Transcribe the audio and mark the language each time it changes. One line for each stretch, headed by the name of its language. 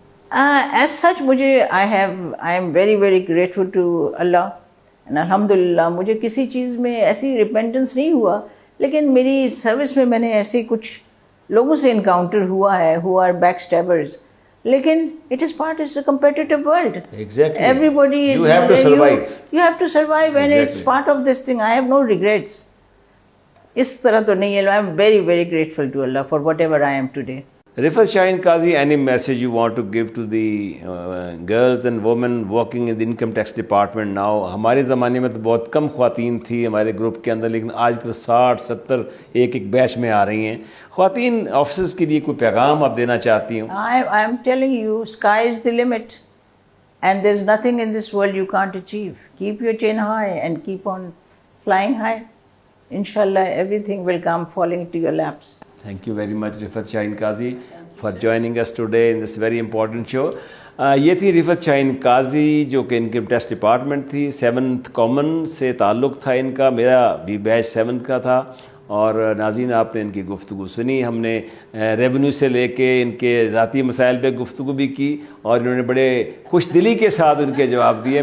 Urdu: As such مجھے
English: I am very very grateful to Allah,
Urdu: الحمدللہ مجھے کسی چیز میں ایسی ریپینٹنس نہیں ہوا. لیکن میری سروس میں نے ایسے کچھ لوگوں سے انکاؤنٹر ہوا ہے
English: who are backstabbers. لیکن it is a competitive world. Exactly. Everybody is. You have to survive. You have to survive, and it's part of this thing. I have no regrets.
Urdu: اس طرح تو نہیں ہے.
English: I am very very grateful to Allah for whatever I am today. Rifat Shaheen Qazi, any message you want to give to the girls and women working in the income tax department now?
Urdu: ہمارے زمانے میں تو بہت کم خواتین تھی ہمارے group کے اندر, لیکن آج کل 60-70 ایک بیچ میں آ رہی ہیں. خواتین آفیسرز کے لیے کوئی پیغام آپ دینا چاہتی ہوں؟
English: I am telling you, sky is the limit, and there's nothing in this world you can't achieve. Keep your chin high and keep on flying high. Inshallah, everything will come falling into your laps. Thank you very much, Rifat Shaheen Qazi, for joining us today in this very important show.
Urdu: یہ تھی رفعت شاہین قاضی جو کہ income tax department تھی. 7th common سے تعلق تھا ان کا, میرا بھی بیچ 7th کا تھا. اور ناظرین آپ نے ان کی گفتگو سنی, ہم نے ریونیو سے لے کے ان کے ذاتی مسائل پہ گفتگو بھی کی, اور انہوں نے بڑے خوش دلی کے ساتھ ان کے جواب دیے.